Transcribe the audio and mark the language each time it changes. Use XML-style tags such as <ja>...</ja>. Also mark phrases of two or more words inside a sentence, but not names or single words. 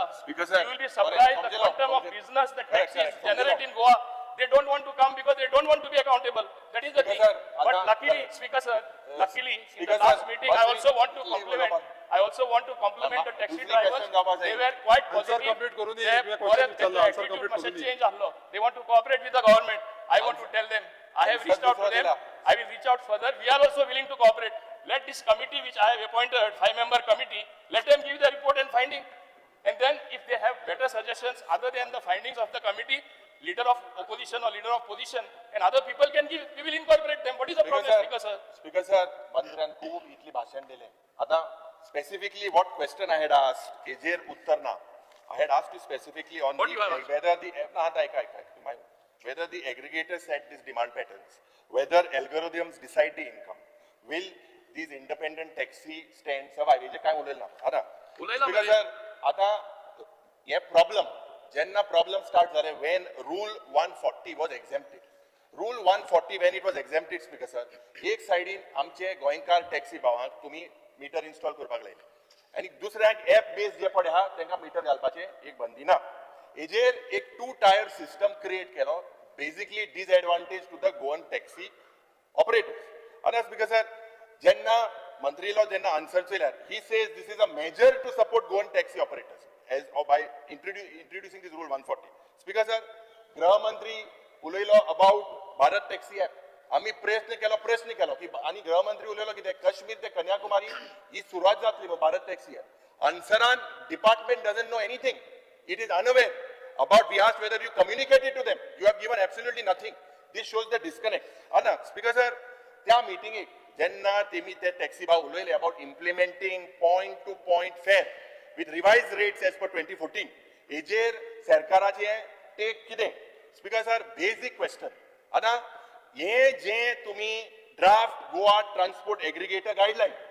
<en>Speaker sir, you will be surprised the quantum of business that taxis generate in Goa they don't want to come because they don't want to be accountable that is the thing sir, but luckily speaker sir luckily in Speaker the last sir, meeting I also want to compliment the taxi</en> <kok>दूसरी</kok> <en>drivers</en> <kok>question जावपा जाय.</kok> <en>they were quite Answer positive</en> <kok>complete करून दी.</kok> <en>they</en> <kok>एक question चालला, answer</kok> <en>attitude complete</en> <kok>मातशें करून दी.</kok> <en>change ahlo they want to cooperate with the government I want to tell them I have reached out to them I will reach out further we are also willing to cooperate let this committee which I have appointed 5-member committee let them give the report and finding and then if they have better suggestions other than the findings of the committee leader of opposition or leader of position and other people can give we will incorporate them what is the problem speaker sir Speaker sir,</en> <kok>मंत्र्यान खूप इतली भाषण दिले आता</kok> <en>specifically what question I had asked</en> <kok>हेजेर उत्तर ना</kok> <en>I had asked you specifically on What you have asked? whether the</en> <kok>ना आता ऐका</kok> <en>whether the aggregators set these demand patterns whether algorithms decide the income will these independent taxi stands survive</en> <kok>हेजे काय उलयला आता उलयला</kok> <en>Speaker</en> <kok>मरे. sir आता हे problem जेन्ना problem start झाले</kok> <en>when rule 140 was exempted Rule 140 when it was exempted speaker sir</en> <kok>एक साइडीन आमचे गोंयकार टॅक्सी भावांक तुम्ही</kok> <en>meter install</en> <kok>करपाक लायले आनी दुसऱ्याक</kok> <en>app base</en> <kok>जे पडे आहा तांकां मीटर घालपाचे एक बंदी ना हेजेर एक</kok> <en>2 tier system create केलो basically disadvantage to the Goan taxi operators</en> <kok>आनी स्पीकर सर जेन्ना मंत्रीलो जेन्ना आन्सर चयल्यार</kok> <en>he says this is a measure to support Goan taxi operators as by introducing this rule 140 speaker sir</en> <kok>गृहमंत्री उलयलो</kok> <en>about Bharat</en> <kok>टॅक्सी ऍप आम्ही प्रयत्न केलो की आणि गृहमंत्री उलयलो कितें काश्मीर ते कन्याकुमारी ही सुरवात जातली भारत टॅक्सी ऍप आन्सरान डिपार्टमेंट</kok> <en>doesn't know anything it is unaware about we asked whether you communicated to them you have given absolutely nothing this shows the disconnect</en> <kok>आना स्पीकर सर त्या मिटिंगेक जेन्ना तेमी ते टॅक्सी भाव उलयले</kok> <en>about implementing point to point fare with revised rates as per 2014</en> <kok>हेजेर सरकाराचे टेक कितें स्पीकर सर बेसिक क्वेश्चन आता हे जे तुम्ही</kok> <en>draft Goa transport aggregator guideline</en>